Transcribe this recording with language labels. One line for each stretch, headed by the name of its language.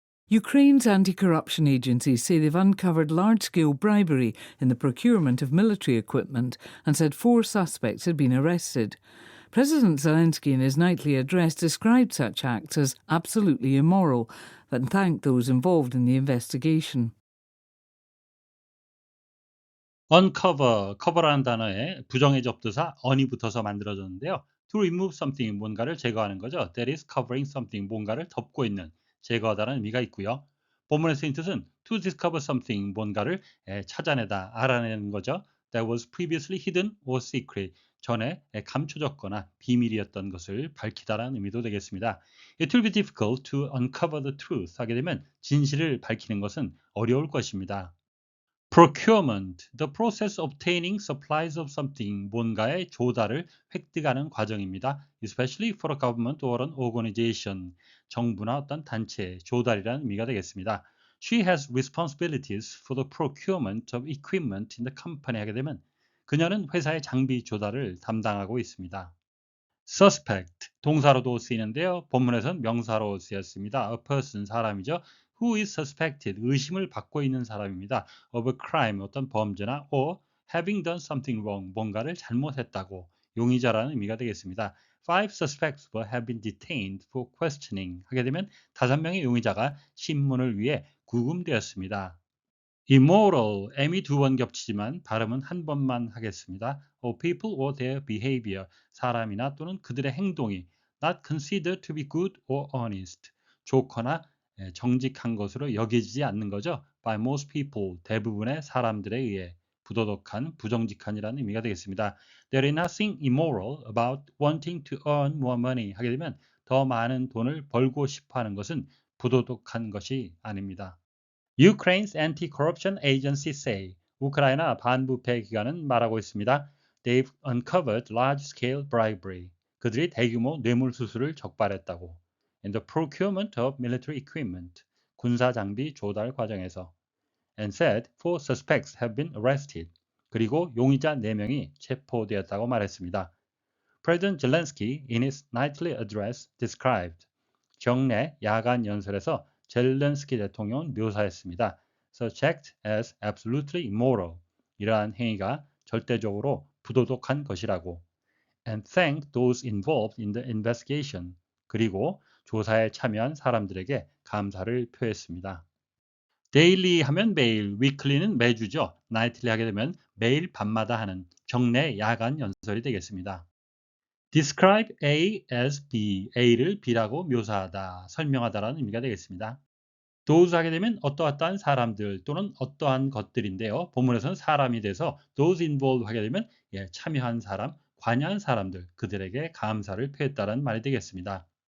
English: Ukraine's anti-corruption agencies say they've uncovered large-scale bribery in the procurement of military equipment and said 4 suspects had been arrested. President Zelensky in his nightly address described such acts as absolutely immoral and thanked those involved in the investigation.
Korean: uncover, cover라는 단어에 부정의 접두사 on이 붙어서 만들어졌는데요.
English: to remove something,
Korean: 뭔가를 제거하는 거죠.
English: that is covering something,
Korean: 뭔가를 덮고 있는, 제거하다는 의미가 있고요. 본문의 쓰인 뜻은
English: to discover something,
Korean: 뭔가를 찾아내다, 알아내는 거죠.
English: that was previously hidden or secret,
Korean: 전에 감춰졌거나 비밀이었던 것을 밝히다라는 의미도 되겠습니다.
English: It will be difficult to uncover the truth
Korean: 하게 되면 진실을 밝히는 것은 어려울 것입니다. Procurement, the process of obtaining supplies of something, 뭔가의 조달을 획득하는 과정입니다. Especially for a government or an organization, 정부나 어떤 단체, 조달이라는 의미가 되겠습니다.
English: She has responsibilities for the procurement of equipment in the company
Korean: 하게 되면 그녀는 회사의 장비 조달을 담당하고 있습니다. Suspect, 동사로도 쓰이는데요. 본문에선 명사로 쓰였습니다.
English: A person,
Korean: 사람이죠.
English: Who is suspected,
Korean: 의심을 받고 있는 사람입니다.
English: Of a crime,
Korean: 어떤 범죄나
English: or having done something wrong,
Korean: 뭔가를 잘못했다고 용의자라는 의미가 되겠습니다.
English: 5 suspects have been detained for questioning
Korean: 하게 되면 5명의 용의자가 신문을 위해 구금되었습니다. immoral, m이 2번 겹치지만 발음은 한 번만 하겠습니다.
English: of people or their behavior,
Korean: 사람이나 또는 그들의 행동이
English: not considered to be good or honest,
Korean: 좋거나 정직한 것으로 여겨지지 않는 거죠.
English: by most people,
Korean: 대부분의 사람들에 의해 부도덕한, 부정직한이라는 의미가 되겠습니다.
English: There is nothing immoral about wanting to earn more money
Korean: 하게 되면 더 많은 돈을 벌고 싶어 하는 것은 부도덕한 것이 아닙니다.
English: Ukraine's anti-corruption agency say,
Korean: 우크라이나 반부패 기관은 말하고 있습니다.
English: They've uncovered large-scale bribery.
Korean: 그들이 대규모 뇌물 수수를 적발했다고.
English: In the procurement of military equipment.
Korean: 군사 장비 조달 과정에서.
English: And said 4 suspects have been arrested.
Korean: 그리고 용의자 4명이 체포되었다고 말했습니다.
English: President Zelensky in his nightly address described.
Korean: 정례 야간 연설에서 젤렌스키 대통령은 묘사했습니다.
English: Such act as absolutely immoral.
Korean: 이러한 행위가 절대적으로 부도덕한 것이라고.
English: And thanked those involved in the investigation.
Korean: 그리고 조사에 참여한 사람들에게 감사를 표했습니다. daily 하면 매일, weekly는 매주죠. nightly 하게 되면 매일 밤마다 하는 정례 야간 연설이 되겠습니다.
English: describe A as B,
Korean: A를 B라고 묘사하다, 설명하다라는 의미가 되겠습니다. those 하게 되면 어떠한 사람들 또는 어떠한 것들인데요. 본문에서는 사람이 돼서 those involved 하게 되면 참여한 사람, 관여한 사람들, 그들에게 감사를 표했다는 말이 되겠습니다.